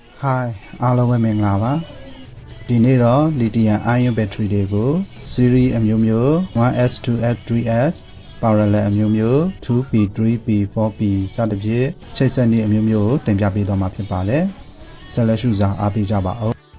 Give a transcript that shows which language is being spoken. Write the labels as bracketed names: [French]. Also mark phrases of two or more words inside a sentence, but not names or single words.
[Burmese] Hi အားလုံးပဲမင်္ဂလာပါဒီနေ့တော့ [English] Lithium ion battery [Burmese] တွေကို series အမျိုးမျိုး 1S 2S 3S parallel အမျိုးမျိုး 2P 3P 4P စသဖြင့်ချိတ်ဆက်နည်းအမျိုးမျိုးကိုတင်ပြပေးသွားမှာဖြစ်ပါတယ်ဆက်လက်ရှုစာအားပေးကြပါဦး